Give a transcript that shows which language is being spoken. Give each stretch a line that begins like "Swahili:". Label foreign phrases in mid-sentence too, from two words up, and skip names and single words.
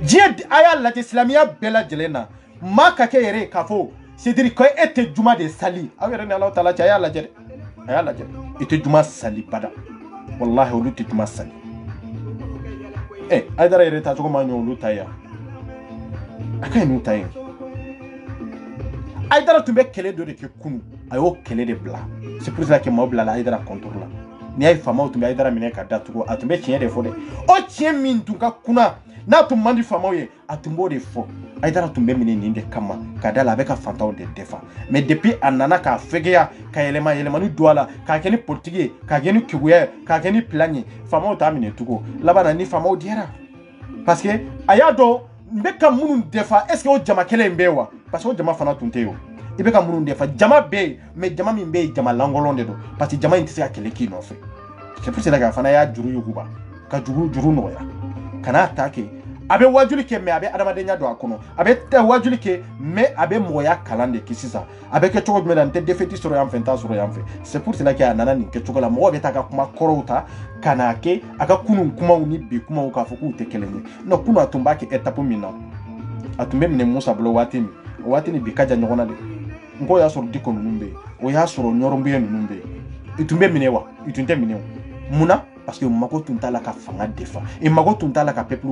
Bambara: diɲɛ a y'a lajɛ silamɛya bɛɛ lajɛlen na maa ka kɛ yɛrɛ k'a fɔ
French: c'est dire
Bambara: ko e tɛ juma de sali aw yɛrɛ ni Alahu taala cɛ a y'a lajɛ dɛ a y'a lajɛ i tɛ juma sali bada wallahi olu tɛ juma sali Aïdara yɛrɛ tacogo ma ɲɛ olu ta ye a ka ɲi n'u ta ye Aïdara tun bɛ kɛlɛ dɔ de kɛ kunu a y'o kɛlɛ de bila
French: c'est pour ça que
Bambara: maaw bilala Aïdara contour la n'i y'a ye faamaw tun bɛ Aïdara minɛ ka datugu a tun bɛ tiɲɛ de fɔ dɛ o tiɲɛ min tun ka kunna n'a tun man di faamaw ye a tun b'o de fɔ Aïdara tun bɛ minɛ nin de kama ka da la a bɛ ka fantanw de défend
French: mais depuis
Bambara: a nana k'a fɛgɛya ka yɛlɛmani don a la k'a kɛ ni politique ye k'a kɛ ni keguya ye k'a kɛ ni plan ye faamaw t'a minɛ tugun laban na ni faamaw diyara
French: parce que
Bambara: a y'a dɔn n bɛ ka minnu défend
French: est ce que
Bambara: o jama kelen in bɛ yen wa
French: parce que
Bambara: o jama fana tun tɛ yen o i bɛ ka minnu défend jama bɛ yen mais jama min bɛ yen jama lankolon de don parce que jama in tɛ se ka kɛlɛ k'i nɔfɛ
French: c'est pour cela que
Bambara: a fana y'a juru yuguba ka juru nɔgɔya kana ta kɛ a bɛ wajuli kɛ mais a bɛ adamadenya don a kɔnɔ a bɛ wajuli kɛ mais a bɛ mɔgɔya kalan de kɛ sisan a bɛ kɛ cogo jumɛn na n tɛ défaite sɔrɔ yan fɛ n t'a sɔrɔ yan fɛ
French: c'est pour cela que
Bambara: a nana nin kɛ cogo la mɔgɔ bɛ taa ka kuma kɔrɔw ta ka n'a kɛ a ka kunun kumaw ni bi kumaw k'a fɔ k'u tɛ kelen ye non kunun a tun b'a kɛ étape min na a tun bɛ minɛ Musa bolo waati min o waati ni bi ka jan ɲɔgɔn na de n ko y'a sɔrɔ Diko ninnu bɛ yen o y'a sɔrɔ Ɲɔrɔnbuye ninnu bɛ yen i tun bɛ minɛ wa i tun tɛ minɛ o munna
French: parce que
Bambara: mago tun t'a la ka fanga défend i mago tun t'a la ka peuple